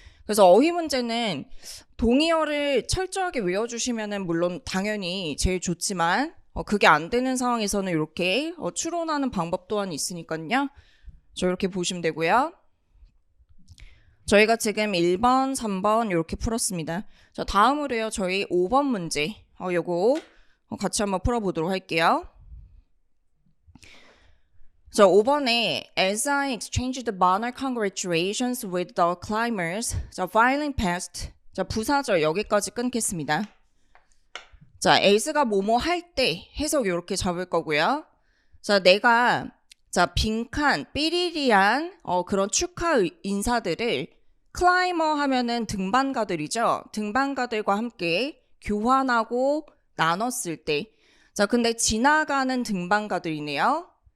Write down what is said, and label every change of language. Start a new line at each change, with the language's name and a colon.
Korean: 그래서 어휘 문제는 동의어를 철저하게 외워주시면은 물론 당연히 제일 좋지만 그게 안 되는 상황에서는 이렇게 추론하는 방법 또한 있으니까요. 저 이렇게 보시면 되고요. 저희가 지금 1번, 3번 이렇게 풀었습니다. 자, 다음으로요. 저희 5번 문제 요거 같이 한번 풀어보도록 할게요. 자, 5번에
English: As I exchanged banner congratulations with the climbers, 자, filing past,
Korean: 자, 부사절 여기까지 끊겠습니다. 자, as가 뭐뭐 할 때 해석 이렇게 잡을 거고요. 자, 내가 빈칸, 삐리리한 그런 축하 인사들을 클라이머 하면은 등반가들이죠. 등반가들과 함께 교환하고 나눴을 때, 자, 근데 지나가는 등반가들이네요.